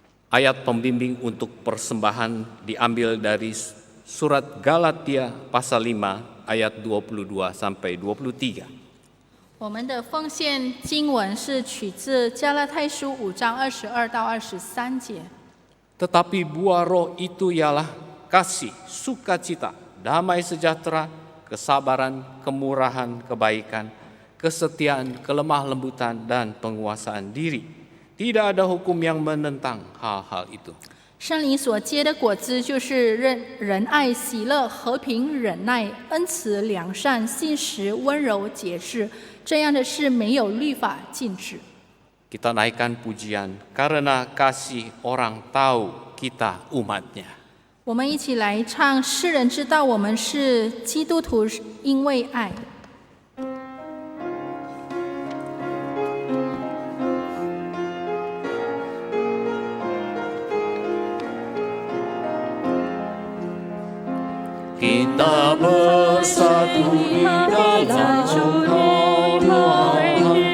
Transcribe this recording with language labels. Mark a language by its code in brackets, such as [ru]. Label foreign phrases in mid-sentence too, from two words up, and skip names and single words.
[id] Ayat pembimbing untuk persembahan diambil dari surat Galatia pasal 5 ayat 22 sampai 23. [zh] 我们的奉献经文是取自加拉太书5章22到23节。 [id] Tetapi buah roh itu ialah kasih, sukacita, damai sejahtera, kesabaran, kemurahan, kebaikan, kesetiaan, kelemah lembutan, dan penguasaan diri. Tidak ada hukum yang menentang hal-hal itu. [zh] 圣灵所结的果子就是仁爱、喜乐、和平、忍耐、恩慈、良善、信实、温柔、节制。这样的事没有律法禁止。 [id] Kita naikkan pujian karena kasih orang tahu kita umatnya. [zh] 我们一起来唱，世人知道我们是基督徒，因为爱。 [id] Kita bersatu di dalam Tuhan.